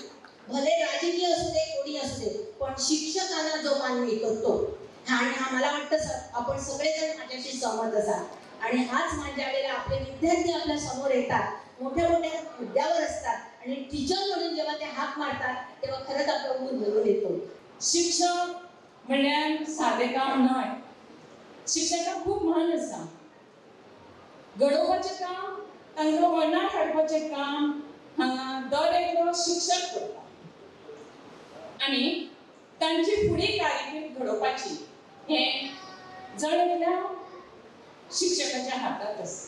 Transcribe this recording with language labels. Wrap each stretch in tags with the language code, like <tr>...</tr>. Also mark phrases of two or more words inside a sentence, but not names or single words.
<mr>भले राजकीय असू दे, कोणी असू दे, पण शिक्षकांना जो मान मिळतो तो. आणि हा मला वाटतं आपण सगळेजण माझ्याशी सहमत असाल. आणि हाच मान ज्या वेळेला आपले विद्यार्थी आपल्या समोर येतात, मोठ्या मोठ्या मुद्द्यावर असतात आणि टीचर म्हणून जेव्हा ते हाक मारतात तेव्हा खरंच आपलं ऊर भरून येतो.</mr> <kok>शिक्षक म्हणल्यार साधे काम न्हय. शिक्षकाक खूप मान आसा. घडोवपाचें काम, तांकां वळणां हाडपाचें काम हांगा दर एकलो शिक्षक करता. आनी तांची फुडें कारकीर्द घडोवपाची हें जण एकल्या शिक्षकाच्या हातांत आसता.</kok>